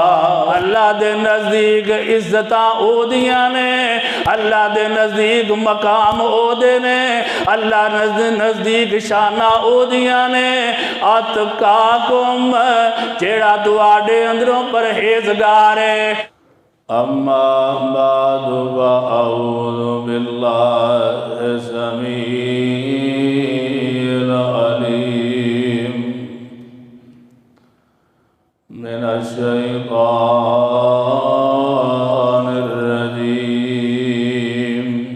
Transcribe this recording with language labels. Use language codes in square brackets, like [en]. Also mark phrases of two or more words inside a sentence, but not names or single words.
[pa] اللہ دے نزدیک عزتاں او دیاں نے اللہ دے نزدیک مقام او دے نے اللہ نزدیک شانہ او دیاں نے اتقاکم جیڑا تواڈے اندروں پرہیزگار ہے [ar] اما بعد واعوذ باللہ السمیع العلیم من الشیطان الرجیم